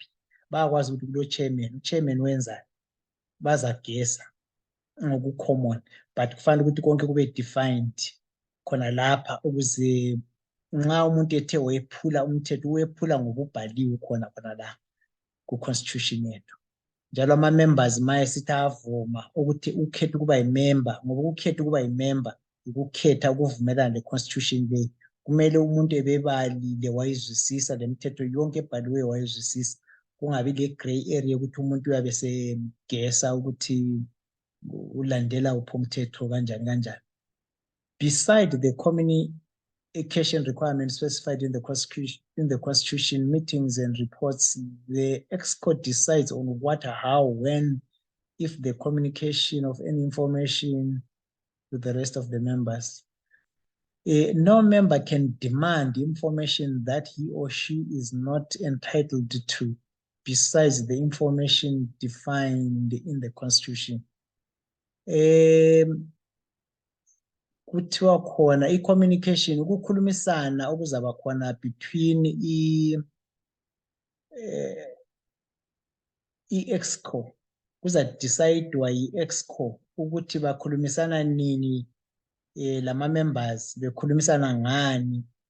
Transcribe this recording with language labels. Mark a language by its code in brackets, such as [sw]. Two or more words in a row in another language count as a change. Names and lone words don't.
[nd] Bayakwazi ukuthi kulo-chairman, u-chairman wenzani, bazagesa ngoku-common, but kufanele ukuthi konke kube defined khona lapha ukuze nxa umuntu ethe wephula umthetho uwephula ngokubhaliwe khona la ku-constitution yethu. Njalo ama-members maye sithi avuma ukuthi ukhethe ukuba yimember, ngoba ukukhetha ukuba yimember ukukhetha ukuvumelana le-constitution leyi. Kumele umuntu ebebalile wayizwisisa lemithetho yonke ebhaliweyo wayizwisisa, kungabi le- [en] gray area [nd] ukuthi umuntu uyabe segesa ukuthi ulandela uphi umthetho kanjani kanjani. [en] Beside the occasion requirements specified in the constitution, meetings and reports, the EXCO decides on what, how, when, if the communication of any information to the rest of the members. No member can demand information that he or she is not entitled to, besides the information defined in the constitution. [nd] Kuthiwa khona i-communication, ukukhulumisana okuzaba khona between i-EXCO, kuza-decidwa yi-EXCO ukuthi bakhulumisana nini lama members, bekhulumisana ngani,